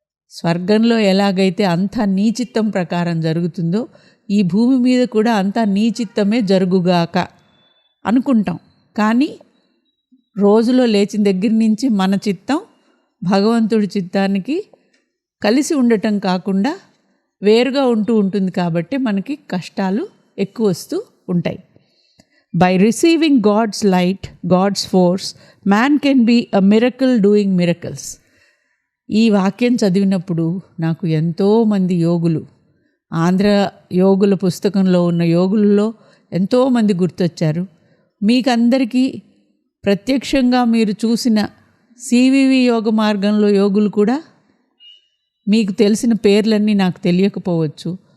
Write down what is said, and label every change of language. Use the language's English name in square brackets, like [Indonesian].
[Telugu] స్వర్గంలో ఎలాగైతే అంతా నీ చిత్తం ప్రకారం జరుగుతుందో ఈ భూమి మీద కూడా అంతా నీ చిత్తమే జరుగుగాక అనుకుంటాం. కానీ రోజులో లేచిన దగ్గర నుంచి మన చిత్తం భగవంతుడి చిత్తానికి కలిసి ఉండటం కాకుండా వేరుగా ఉంటుంది కాబట్టి మనకి కష్టాలు ఎక్కువ వస్తూ ఉంటాయి. [English] By receiving God's light, God's force, man can be a miracle doing miracles. [Telugu] ఈ వాక్యం చదివినప్పుడు నాకు ఎంతోమంది యోగులు, ఆంధ్ర యోగుల పుస్తకంలో ఉన్న యోగులలో ఎంతోమంది గుర్తొచ్చారు. మీకందరికీ ప్రత్యక్షంగా మీరు చూసిన సివివి యోగ మార్గంలో యోగులు కూడా మీకు తెలిసిన పేర్లన్నీ నాకు తెలియకపోవచ్చు.